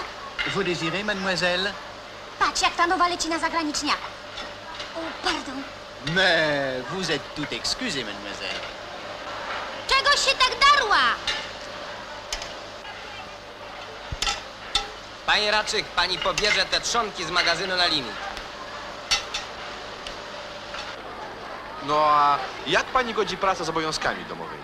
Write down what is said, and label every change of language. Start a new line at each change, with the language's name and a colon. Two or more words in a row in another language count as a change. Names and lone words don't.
French: Vous désirez, mademoiselle?
Polish: patrz jak ta nowa leci na zagraniczniaka. O,
French: pardon. Mais vous êtes tout excusée, mademoiselle.
Polish: Czegoś się tak darła? Panie Raczyk, pani pobierze te trzonki z magazynu na limit. No a jak pani godzi pracę z obowiązkami domowymi?